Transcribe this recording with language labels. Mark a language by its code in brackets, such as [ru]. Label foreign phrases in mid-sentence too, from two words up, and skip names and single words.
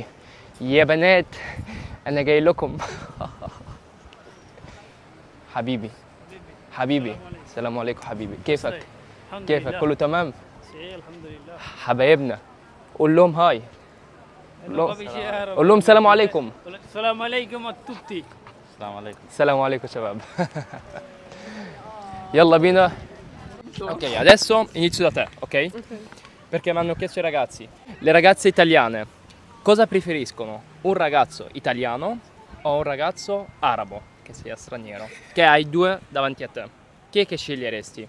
[ar] يا بنات انا جاي لكم. حبيبي حبيبي السلام عليكم حبيبي، كيفك؟ كيفك؟ كله تمام؟ الحمد لله. حبايبنا قول لهم هاي، قول لهم السلام عليكم. السلام عليكم [it] a tutti. [ar] السلام عليكم. السلام عليكم شباب. يلا بينا. [it] Ok, adesso inizio da te, ok? Perché mi hanno chiesto i ragazzi. Le ragazze italiane cosa preferiscono? Un ragazzo italiano o un ragazzo arabo che sia straniero? Che hai due davanti a te. Chi è che sceglieresti?